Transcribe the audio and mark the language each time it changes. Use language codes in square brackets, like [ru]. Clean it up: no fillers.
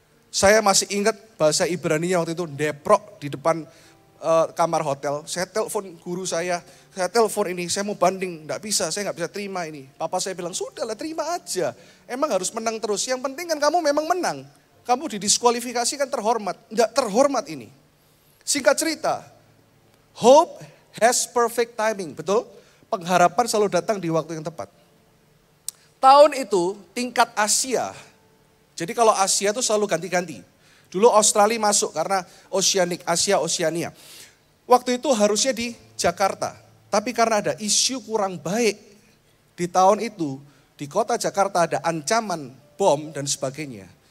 [id] Saya masih ingat bahasa Ibraninya waktu itu deprok di depan kamar hotel. Saya telepon guru saya telepon ini, saya mau banding, enggak bisa, saya enggak bisa terima ini. Papa saya bilang, sudahlah terima aja. Emang harus menang terus, yang penting kan kamu memang menang. Kamu didiskualifikasi kan terhormat, enggak terhormat ini. Singkat cerita, [en] hope has perfect timing, [id] betul? Pengharapan selalu datang di waktu yang tepat. Tahun itu tingkat Asia, jadi kalau Asia itu selalu ganti-ganti. Dulu Australia masuk karena Oceanic, Asia, Oceania. Waktu itu harusnya di Jakarta. Tapi karena ada isu kurang baik di tahun itu, di kota Jakarta ada ancaman bom dan sebagainya.